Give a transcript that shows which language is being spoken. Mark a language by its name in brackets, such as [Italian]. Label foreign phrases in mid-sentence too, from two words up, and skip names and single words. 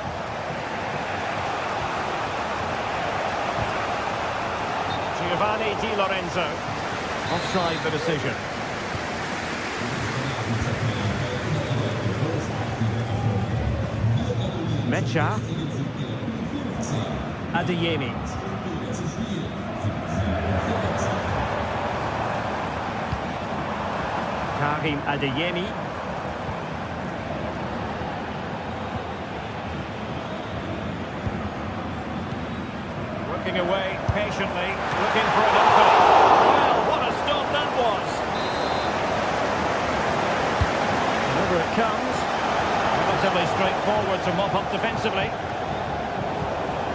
[English] Giovanni Di Lorenzo. Offside the decision. Mecha. Adeyemi. Karim Adeyemi. Working away patiently, looking for an opening. Well, what a stop that was. Whenever it comes, relatively straightforward to mop up defensively.